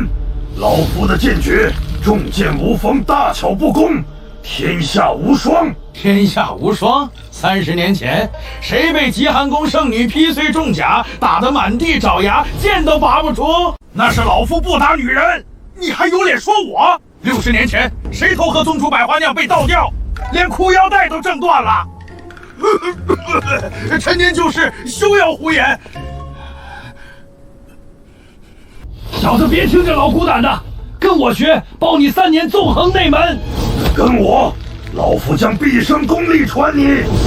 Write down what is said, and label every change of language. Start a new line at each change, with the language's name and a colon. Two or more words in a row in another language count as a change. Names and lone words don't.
Chinese: 老夫的剑诀，重剑无锋，大巧不工，天下无双。天下无双？30年前，谁被极寒宫圣女劈碎重甲，打得滿地找牙，劍都拔不出？那是老夫不打女人，你還有臉說我？60年前，誰偷喝宗主百花釀被倒掉，連褲腰帶都掙斷了？陳年舊事，休要胡言！小子，別聽這老骨膽的，跟我學，包你3年縱橫內門。跟我，老夫將畢生功力傳你。